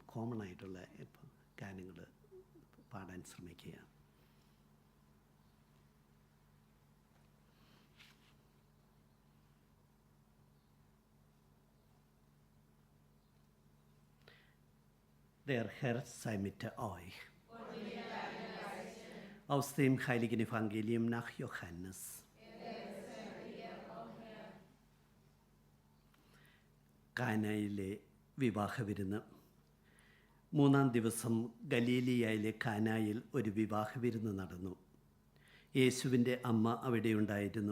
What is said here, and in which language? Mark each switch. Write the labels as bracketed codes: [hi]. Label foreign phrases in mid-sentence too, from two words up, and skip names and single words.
[ml] കോമൺ ആയിട്ടുള്ള ഗാനങ്ങൾ പാടാൻ ശ്രമിക്കുക. [de] Der Herr sei mit euch. Aus dem heiligen Evangelium nach Johannes. [ml] കാനായിലെ വിവാഹ വിരുന്ന്. 3-ാം ദിവസം ഗലീലിയയിലെ കാനായിൽ ഒരു വിവാഹ വിരുന്ന് നടന്നു. യേശുവിൻ്റെ അമ്മ അവിടെയുണ്ടായിരുന്നു.